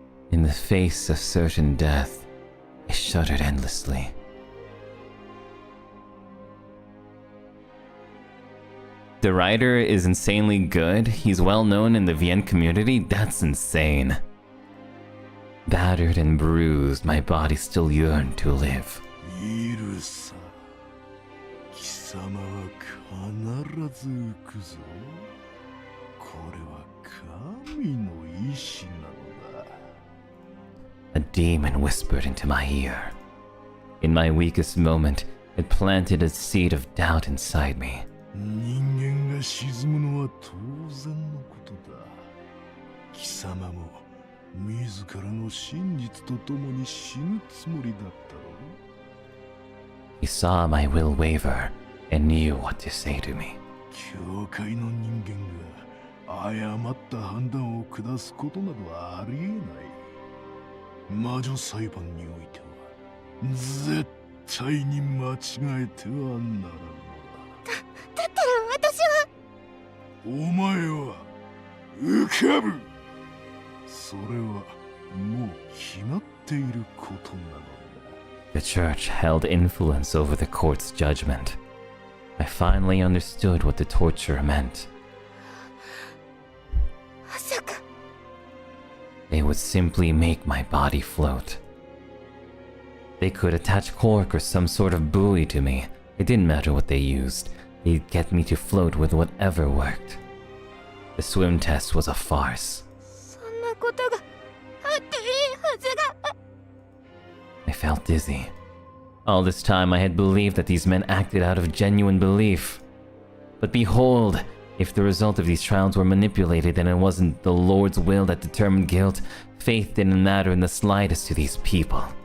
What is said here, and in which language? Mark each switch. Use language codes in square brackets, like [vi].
[en] In the face of certain death, I shuddered endlessly. The writer is insanely good. He's well known in the VN community. That's insane. Battered and bruised, my body still yearned to live. [ja] Elsa, 貴様は必ず浮くぞ。これは神の意志なのだ。 [en] A demon whispered into my ear. In my weakest moment, it planted a seed of doubt inside me. [ja] 人間が沈むのは当然のことだ。貴様も自らの真実と共に死ぬつもりだったろ。 [en] He saw my will waver and knew what to say to me. [ja] 教会の人間が誤った判断を下すことなどありえない。魔女裁判においては絶対に間違えてはならんのだ。だったら私は。お前は浮かぶ。それはもう決まっていることなのだ。 [en] The church held influence over the court's judgment. I finally understood what the torture meant. [ja] まさか。 [en] They would simply make my body float. They could attach cork or some sort of buoy to me. It didn't matter what they used. They'd get me to float with whatever worked. The swim test was a farce. [ja] そんなことがあっていいはずが。 [en] I felt dizzy. All this time I had believed that these men acted out of genuine belief. But behold, if the result of these trials were manipulated, then it wasn't the Lord's will that determined guilt. Faith didn't matter in the slightest to these people.